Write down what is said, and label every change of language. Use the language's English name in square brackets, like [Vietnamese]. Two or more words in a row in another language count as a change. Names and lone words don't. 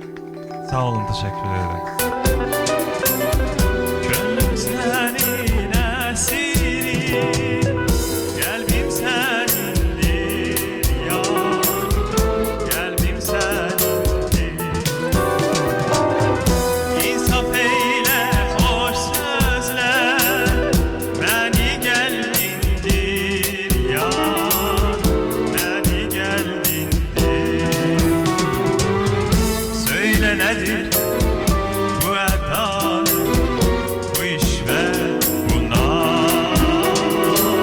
[Azerbaijani] Sağ olun, təşəkkür edirəm. Gönlüm sənin əsiri, qəlbim sənindir yar, qəlbim sənindir. İnsaf eylə xoş sözlər, məni gəldindir yar, məni gəldindir. [Turkish] Söyle nedir bu eda, bu iş ve bu naz?